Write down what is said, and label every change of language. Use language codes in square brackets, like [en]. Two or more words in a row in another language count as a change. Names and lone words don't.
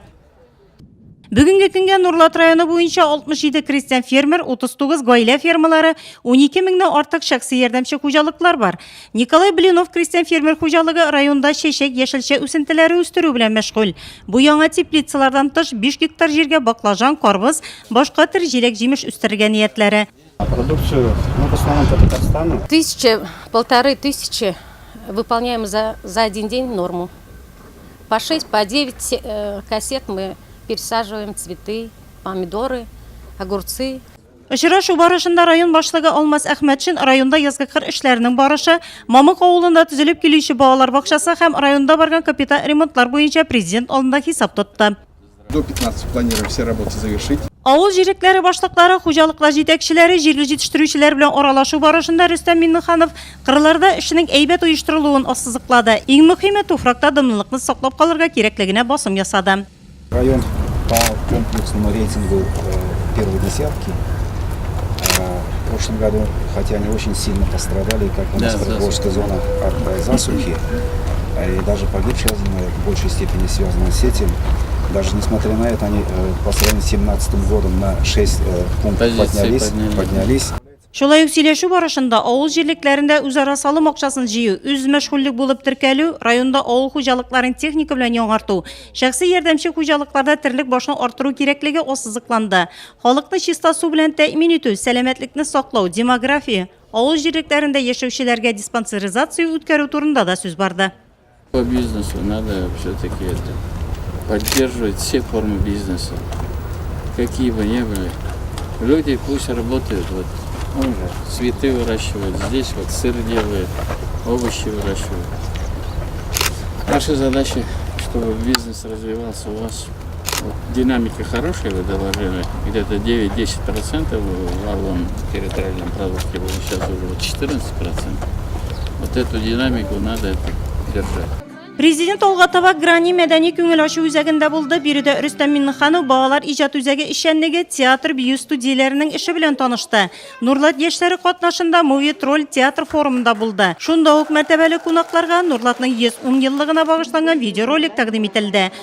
[tt] Бүгенге көнгә Нурлат районы буенча 67 крестьян фермер, 39 гаилә фермалары, 12 меңнән артык шәхси ярдәмче хуҗалыклар бар. Николай Блинов крестьян фермер хуҗалыгы районда чәчәк, яшелчә үсентеләре үстерү белән мәшгуль. Бу яңа теплицалардан тыш 5 гектар җиргә баклажан, карбыз, башка төр җиләк-җимеш үстергән ниятләре. [ru] Продукцию в основном по Татарстану. 1500 выполняем за один день норму. По 6, по 9 кассет мы пересаживаем цветы, помидоры, огурцы. [tt] Очрашу барышында район башлыгы Алмаз Әхмәтшин районда язгы кыр эшләренең барышы, Мамык авылында төзелеп килүче балалар бакчасы һәм районда барган капиталь ремонтлар буенча президент алдында хисап тотты. [ru] До 15 планируем все работы завершить. [tt] Авыл җирлекләре башлыклары, хуҗалыклар җитәкчеләре, җирле җитештерүчеләр белән аралашу барышында Рөстәм Миңнеханов кырларда эшенең әйбәт оештырылуын ассызыклады. Иң мөһиме туфракта дымлылыкны саклап калырга кирәклегенә басым ясады. [ru] Район по комплексному рейтингу первой десятки. В прошлом году, хотя они очень сильно пострадали, как у нас Приволжская зона от засухи, и даже погибшие в большей степени связаны с этим. Даже несмотря на это, они по сравнению с 2017 годом на 6 пунктов поднялись. [tt] Шулай ук сөйләшү барышында авыл җирлекләрендә үзара салым акчасын җыю, үз мәшгульлек булып теркәлү, районда авыл хуҗалыкларын техника белән яңарту, шәхси ярдәмче хуҗалыкларда терлек башны арттыру кирәклеге ассызыкланды. Халыкны чиста су белән тәэмин итү, сәламәтлекне саклау, демография, авыл җирлекләрендә яшәүчеләргә диспансеризация үткәрү турында да сүз барды. [ru] По бизнесу надо все-таки поддерживать все формы бизнеса, какие бы ни были. Люди пусть работают, вот он же цветы выращивает, здесь вот сыр делает, овощи выращивает. Наша задача, чтобы бизнес развивался у вас. Вот, динамика хорошая, вы доложили, где-то 9-10% в валовом территориальном продукте, сейчас уже 14%. Вот эту динамику надо держать. [tt] Президент алга таба грани мәдәни күңел ачу үзәгендә булды. Биредә Рөстәм Миңнеханов балалар иҗат үзәге эшчәнлеге, театр, бию студияләренең эше белән танышты. Нурлат яшьләре катнашында Movie Troll театр форумында булды. Шунда ук мәртәбәле кунакларга Нурлатның 110 еллыгына багышланган видеоролик тәкъдим ителде.